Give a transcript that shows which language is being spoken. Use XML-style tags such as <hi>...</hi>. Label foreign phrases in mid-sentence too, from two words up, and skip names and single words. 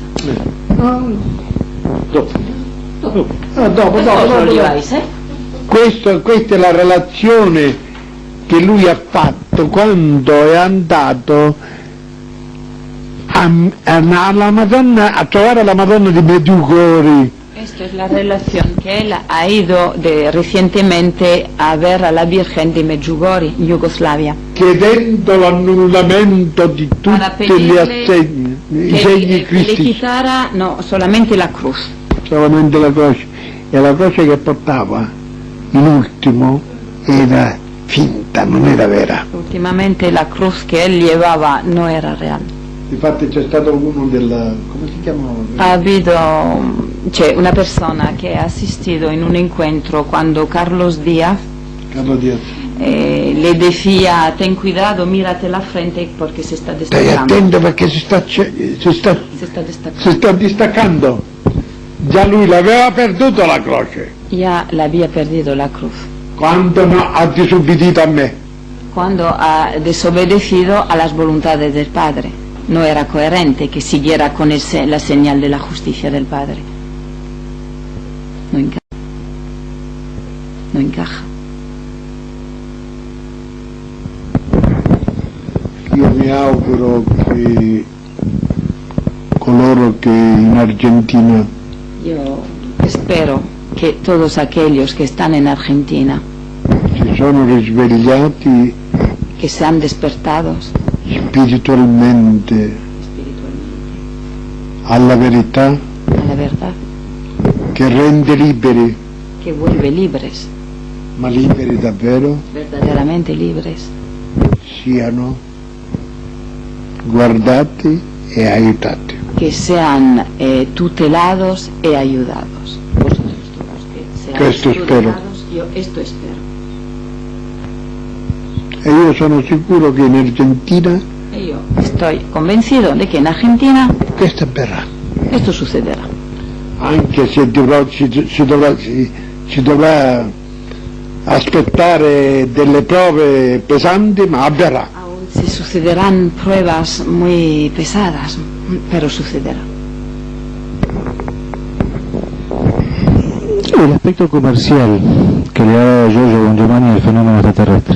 <it>Dopo. Dopo, Questo lo vai, sai? Questa è la relazione che lui ha fatto quando è andato alla Madonna, a trovare la Madonna di Medjugorje.</it> <es>Esto es la relación que él ha ido recientemente a ver a la Virgen de Medjugorje, en Yugoslavia,</es> <it>Chiedendo l'annullamento di</it> <es>para</es> <it>tutti gli assegni, i segni</it> <es>que le</es> <it>cristici,</it> <es>quitara no solamente la cruz,</es> <it>solamente la croce. E la croce che portava in ultimo era finta, non era vera.</it> <es>últimamente la cruz que él llevaba no era real.</es> <it>Infatti c'è stato uno della, come si chiamava?</it> <es>Ha habido,</es> <it>c'è una persona che</it> <es>ha asistido en un encuentro cuando Carlos Díaz Carlo Diaz. le decía, ten cuidado, mírate la frente porque se está</es> <it>Stai</it> <es>destacando.</es> <it>attento perché si sta distaccando. Già lui l'aveva perduto la croce.</it> <es>Ya la había perdido la cruz.</es> <it>Quando no, ha disubbidito a me.</it> <es>Cuando ha desobedecido a las voluntades del Padre. No era coherente que siguiera con la señal de la justicia del Padre. No encaja. No encaja.</es> <it>Io mi auguro che coloro che in Argentina</it> <es>Yo espero que todos aquellos que están en Argentina,</es> <it>si sono risvegliati</it> <es>que sean despertados</es> <it>spiritualmente</it> <es>espiritualmente</es> <it>alla verità</it> <es>a la verdad,</es> <it>che rende liberi,</it> <es>que vuelve libres,</es> <it>ma liberi davvero,</it> <es>verdaderamente libres,</es> <it>siano guardati e aiutati.</it> <es>que sean tutelados e ayudados. Vosotros todos que sean</es> <it>Questo spero.</it> <es>tutelados, yo esto espero.</es> <it>E io sono sicuro che in Argentina</it> <es>Y yo estoy convencido de que en Argentina</es> <it>questo avverrà,</it> <es>esto sucederá.</es> <it>anche se si dovrà aspettare delle prove pesanti, ma avverrà.</it> <es>Aún si sucederán pruebas muy pesadas, pero sucederá. El aspecto comercial que le ha dado Giorgio Bon Giovanni al fenómeno extraterrestre.</es>